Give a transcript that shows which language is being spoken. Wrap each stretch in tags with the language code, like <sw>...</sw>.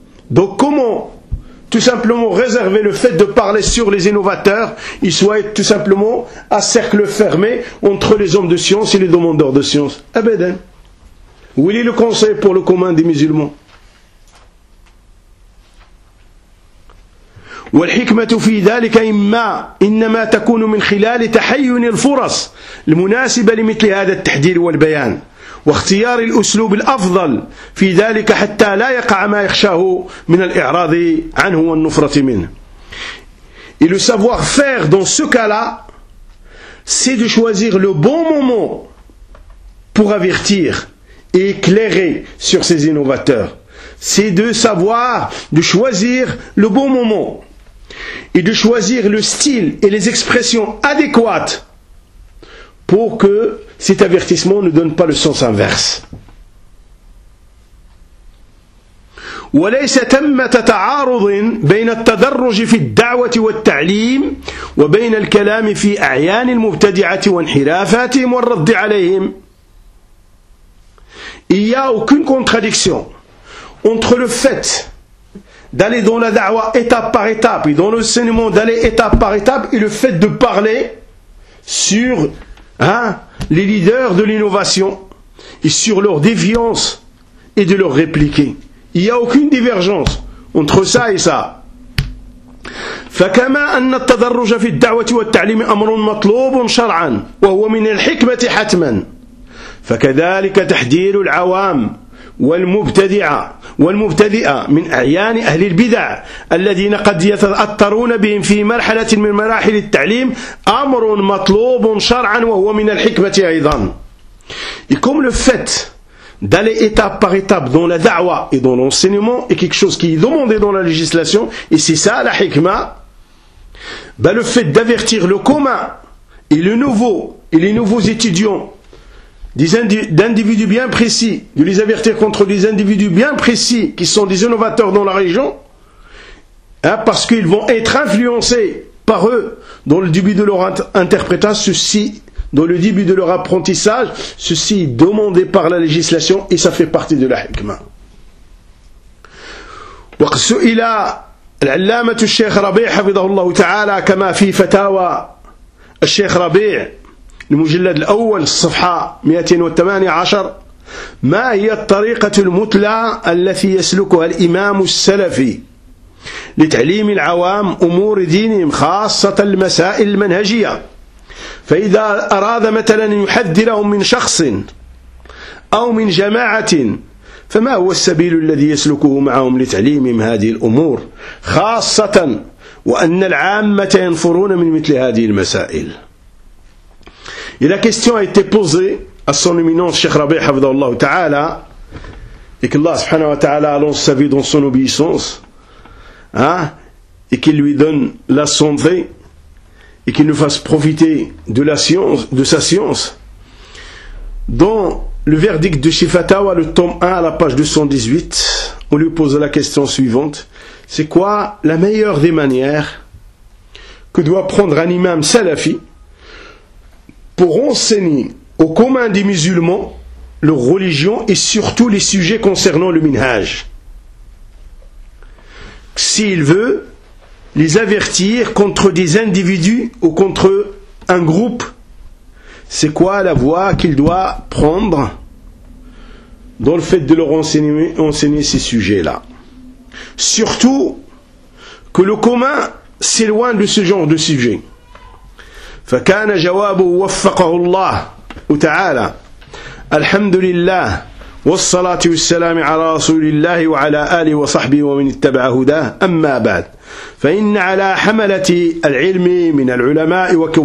<fr>Donc comment, tout simplement, réserver le fait de parler sur les innovateurs, ils soient tout simplement à cercle fermé entre les hommes de science et les demandeurs de science. Eh bien, où est le conseil pour le commun des musulmans ?</fr> <ar>والحكمة في ذلك إنما تكون من خلال تحين الفرص المناسبة لمثل هذا التحذير والبيان واختيار الأسلوب الأفضل في ذلك حتى لا يقع ما يخشاه من الإعراض عنه والنفرة منه.</ar> <fr>Et le savoir-faire dans ce cas-là, c'est de choisir le bon moment pour avertir et éclairer sur ces innovateurs. C'est de savoir, de choisir le bon moment et de choisir le style et les expressions adéquates pour que cet avertissement ne donne pas le sens inverse.</fr> <ar>وليس تم تعارض بين التدرج في الدعوة والتعليم وبين الكلام في أعيان المبتدعة وانحرافاتهم والرد عليهم.</ar> <fr>Il y a aucune contradiction entre le fait d'aller dans la da'wa étape par étape et dans l'enseignement d'aller étape par étape et le fait de parler sur les leaders de l'innovation et sur leur déviance et de leur répliquer. Il n'y a aucune divergence entre ça et ça.</fr> <ar>فكما أن التدرج في الدعوة والتعليم أمر مطلوب شرعا وهو من الحكمة حتما فكذلك تحذير العوام والمبتدعة والمبتدئة من أعيان أهل البدع الذين قد يتأثرون بهم في مرحلة من مراحل التعليم أمر مطلوب شرعا وهو من الحكمة أيضا.</ar> <fr>Et comme le fait d'aller étape par étape dans la da'wa et dans l'enseignement est quelque chose qui est demandé dans la législation, et c'est ça la hikma, ben le fait d'avertir le commun et le nouveau et les nouveaux étudiants d'individus bien précis, de les avertir contre des individus bien précis qui sont des innovateurs dans la région, parce qu'ils vont être influencés par eux dans le début de leur interprétation, ceci dans le début de leur apprentissage, ceci est demandé par la législation et ça fait partie de la hikma.</fr> <ar>وَقْسُئِلَا الْعَلَّامَةُ الشَّيْخ رَبِيع حَفِظَهُ اللَّهُ تَعَالَى كَمَا فِي فَتَاوَى الشَّيْخ رَبِيع المجلد الأول الصفحة 218 ما هي الطريقة المثلى التي يسلكها الإمام السلفي لتعليم العوام أمور دينهم خاصة المسائل المنهجية؟ فإذا أراد مثلا يحذرهم من شخص أو من جماعة فما هو السبيل الذي يسلكه معهم لتعليمهم هذه الأمور خاصة وأن العامة ينفرون من مثل هذه المسائل؟</ar> <fr>Et la question a été posée à son éminence Cheikh Rabi Hafdallahu Ta'ala, et qu'Allah subhanahu wa ta'ala allonge sa vie dans son obéissance, et qu'il lui donne la santé, et qu'il nous fasse profiter de la science, de sa science. Dans le verdict de Shifatawa, le tome 1 à la page 218, on lui pose la question suivante: c'est quoi la meilleure des manières que doit prendre un imam salafi pour enseigner au commun des musulmans leur religion et surtout les sujets concernant le minhaj, s'il veut les avertir contre des individus ou contre un groupe, c'est quoi la voie qu'il doit prendre dans le fait de leur enseigner ces sujets-là, surtout que le commun s'éloigne de ce genre de sujet.</fr> <ar>فكان جوابه وفقه الله تعالى الحمد لله والصلاة والسلام على رسول الله وعلى آله وصحبه ومن اتبع هداه أما بعد فإن على حملة العلم من العلماء</ar>